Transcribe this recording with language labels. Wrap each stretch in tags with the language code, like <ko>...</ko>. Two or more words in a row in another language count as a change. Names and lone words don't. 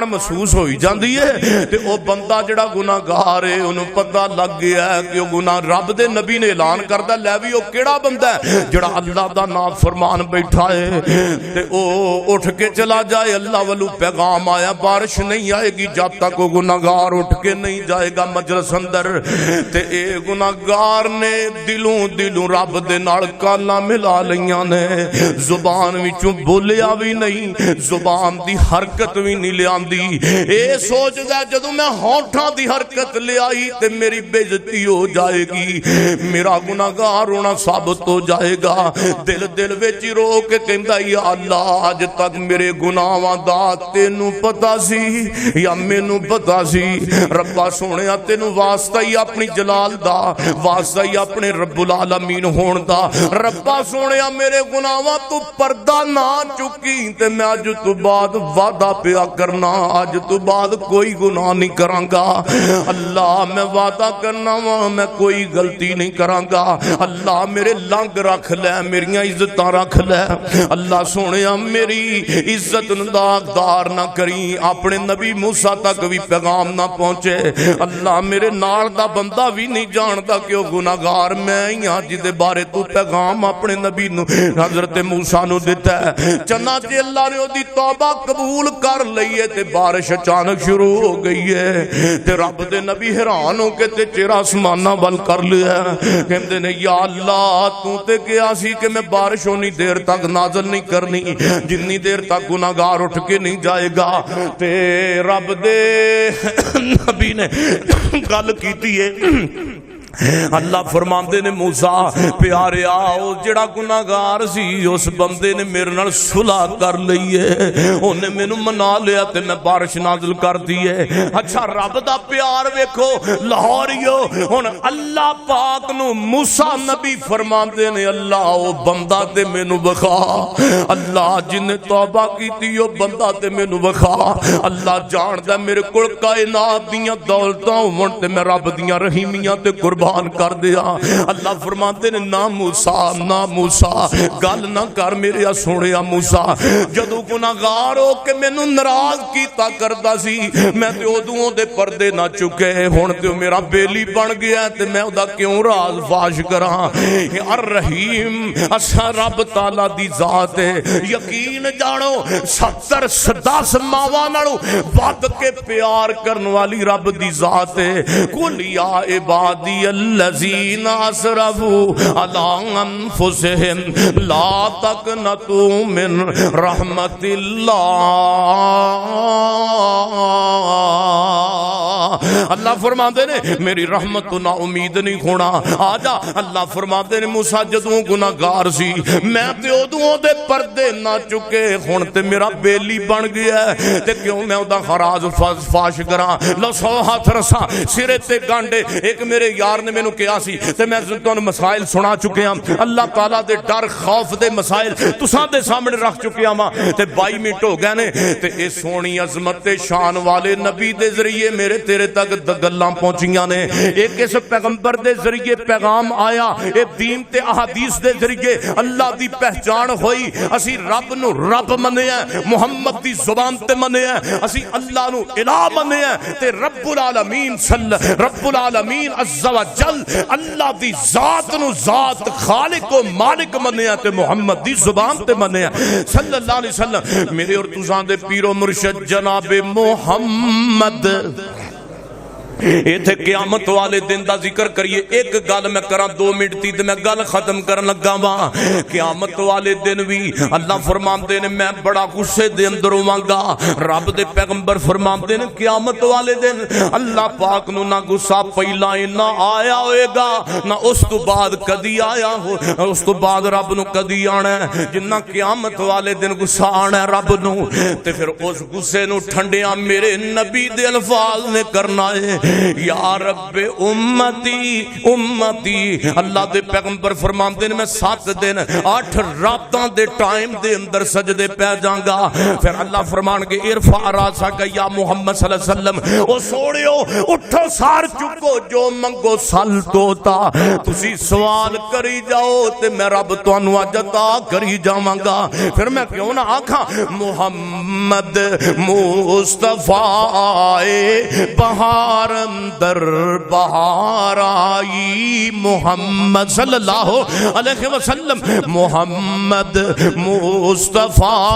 <pa>محسوس ہوئی جاندی ہے تے او بندہ جڑا گناہگار ہے اونوں پتہ لگ گیا ہے کہ او گناہ رب دے نبی نے اعلان کردا لے وی او کیڑا بندہ ہے جڑا اللہ دا نام فرمان بیٹھا ہے تے او اٹھ کے چلا جائے اللہ والو پیغام آیا</pa> <ur>بارش نہیں آئے گی جب تک وہ گناہگار اٹھ کے نہیں جائے گا</ur> <pa>مجلس اندر تے اے گناہگار نے دلوں رب دے نال کالاں ملا لیاں نے زبان وچوں بولیا بھی نہیں زبان دی حرکت بھی نہیں لیاندی اے سوچدا جدوں میں ہونٹاں دی حرکت لے آئی تے میری بے عزتی ہو جائے گی میرا گناہگار ہونا ثابت ہو جائے گا دل وچ رو کے کہندا یا اللہ اج تک میرے گناہاں دا تینوں پتہ سی یا مینوں پتہ سی ربا سونیا تینوں واسطہ ہی اپنی جلال دا واسطہ ہی اپنے</pa> <ar>رب العالمین</ar> <pa>ہون دا ربا سونیا میرے گناہاں تو پردہ نہ چکی تے میں اج تو بعد وعدہ پیا کرنا اج تو بعد کوئی گناہ نہیں کراں گا اللہ میں وعدہ کرنا وا میں کوئی غلطی نہیں کراں گا اللہ میرے لنگ رکھ لے میریاں عزتاں رکھ لے اللہ سونیا میری عزت داغدار نہ کری اپنے نبی موسیٰ تک بھی پیغام نہ پہنچے اللہ میرے نال دا بندہ بھی نہیں جاندا کہ وہ گناہگار میں ہی ہاں جدے بارے تو پیغام اپنے نبی نو حضرت موسیٰ نو دیتا ہے چنانچہ اللہ نے دی توبہ قبول کر لئیے تے بارش اچانک شروع ہو گئی ہے تے رب دے نبی حیران ہو کے تے چہرہ آسماناں ول کر لیا کہندے نے یا اللہ تو تے کیا سی کہ میں بارش ہونی دیر تک نازل نہیں کرنی جتنی دیر تک گناہگار اٹھ کے نہیں جائے گا تے رب دے نبی نے گل کیتی ہے اللہ فرماندے نے موسیٰ پیاریا او جڑا گناہگار سی اس بندے نے میرے نال صلح کر لئی ہے اونے مینوں منا لیا تے میں بارش نازل کر دی ہے اچھا رب دا پیار ویکھو لاہوریو ہن اللہ پاک نو موسیٰ نبی فرماندے نے اللہ او بندہ تے مینوں بخا اللہ جن نے توبہ کیتی او بندہ تے مینوں بخا اللہ جاندا میرے کول کائنات دیاں دولتاں ہون تے میں رب دیاں رحیمیاں تے قربان کر دیا اللہ فرماتے نے نہ موسیٰ گل نہ کر میرے سونیا موسیٰ جدو گناہگار ہو کے مینوں ناراض کیتا کردا سی میں تے ادوں دے پردے نہ چکے ہن تے میرا بیلی بن گیا تے میں اودا کیوں راز فاش کراں الرحیم اسا رب تعالی دی ذات ہے یقین جانو 70 ماواں نالوں ود کے پیار کرن والی رب دی ذات ہے</pa> <ar>قل یا عبادی الذین اسرفوا علی انفسہم لا تقنطوا من رحمت اللہ</ar> <pa>اللہ فرماندے نے میری رحمت تو نا امید نہیں ہونا آ جا اللہ فرماندے نے موسیٰ جدوں گناہگار سی میں تے ادوں دے پردے نہ چکے ہن تے میرا بیلی بن گیا ہے تے کیوں میں اودہ خراج فاش کراں لو سو ہاتھ رساں سرے تے گانڈے ایک میرے یار نے مینوں کہا سی تے میں تانوں مسائل سنا چکے ہاں اللہ تعالیٰ دے ڈر خوف دے مسائل تساں دے سامنے رکھ چکے ہاں تے 22 منٹ ہو گئے نے تے اے سونی عظمت تے شان والے نبی دے ذریعے میرے تیرے تک گلاں پہنچیاں نے ایک اس پیغمبر دے ذریعے پیغام آیا اے دین تے احادیث دے ذریعے اللہ دی پہچان ہوئی اسی رب نو رب منیا محمد دی زبان تے منیا اسی اللہ نو الہ منیا تے</pa> <ar>رب العالمین رب العالمین عز و جل</ar> <pa>اللہ دی ذات نو ذات خالق و مالک منیا تے محمد دی زبان تے منیا</pa> <ar>صلی اللہ علیہ وسلم</ar> <pa>میرے اور تساں دے پیر و مرشد جناب محمد ایتھے قیامت والے دن دا ذکر کریے ایک گل میں کراں 2 منٹ تی تے میں گل ختم کرن لگا واں قیامت والے دن بھی اللہ فرماندے نے میں بڑا غصے دے اندر ہوواں رب دے پیغمبر فرماندے نے قیامت والے دن اللہ پاک نو نہ غصہ پہلا نہ آیا ہوئے گا نہ اس تو بعد کدی آیا ہو اس تو بعد رب نو کدی آنا ہے جنہ قیامت والے دن غصہ آنا ہے رب نو تے پھر اس غصے نو ٹھنڈیاں میرے نبی دے الفاظ نے کرنا ہے</pa> <ar>یا رب امتی امتی</ar> <pa>اللہ دے پیغمبر فرماندے نے میں 7 دن 8 راتاں دے ٹائم دے اندر سجدے پہ جاؤں گا پھر اللہ فرمان کے</pa> <ar>ارفع راسک یا محمد صلی اللہ علیہ وسلم</ar> <pa>او سوڑیو اٹھو سار چکو جو منگو سل توتا تسی سوال کری جاؤ تے میں رب تانوں اج عطا کری جاواں گا پھر میں کیوں نہ آکھاں محمد مصطفیٰ بہار اندر بہار آئی محمد</pa> <ar>صلی اللہ علیہ وسلم</ar> <pa>محمد مصطفیٰ</pa>